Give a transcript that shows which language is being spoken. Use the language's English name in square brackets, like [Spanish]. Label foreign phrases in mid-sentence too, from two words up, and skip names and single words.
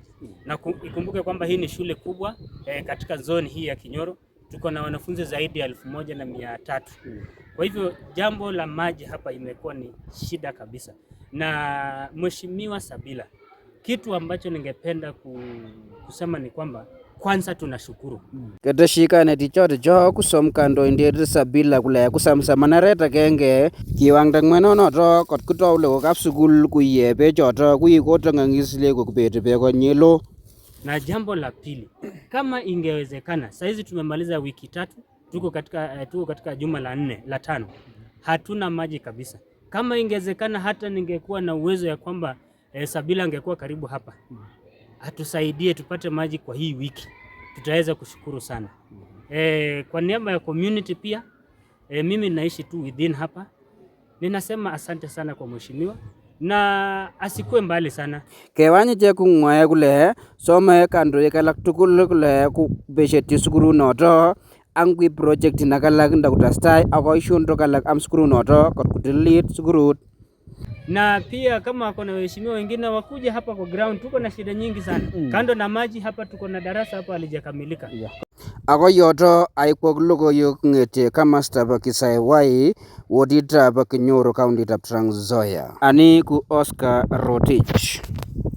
[Swahili] Na ikumbuke kwamba hii ni shule kubwa katika zone hii ya Kinyoro. Tuko na wanafunzi zaidi ya 1300. Kwa hivyo jambo la maji hapa imekuwa ni shida kabisa. Na Mheshimiwa Sabila, kitu ambacho ningependa kusema ni kwamba kwanza tunashukuru. [Kalenjin] Keteshikane tichoto cho kusom kandoindet Sabila kule kusamsamanaret agenge kiwangda ng'wenonoto kot kutou lagokab sukul kuiye bechoto kuikotong'ang'is lagok beti beko nyelo. [Swahili] Na jambo la pili, kama ingewezekana, saizi tumemaliza wiki 3, tuko katika juma la 5, hatuna maji kabisa. Kama ingewezekana hata ningekuwa na uwezo ya kwamba Sabila angekuwa karibu hapa, atusaidie tupate maji kwa hii wiki, tutaweza kushukuru sana. Kwa niaba ya community pia, mimi naishi tu within hapa, ninasema asante sana kwa mheshimiwa na asikue mbali sana. [Kalenjin] Kewanye che kung'wae kule some kandoik alak tugul kule kubesheti sukulunoto angwi project nakalak ndakutestai akoi shondok alak am sukulunoto kot kutilit sukulut. [Swahili] Na pia kama wako na waheshimiwa wengine wakuja hapa kwa ground, tuko na shida nyingi sana. Kando na maji hapa tuko na darasa hapa halijakamilika. [Kalenjin] Ako yoto aikwok logoiwek ng'etie komostab Kisawai woditab Kinyoro kauntitab Trans Nzoia. Ani ku Oscar Rotich.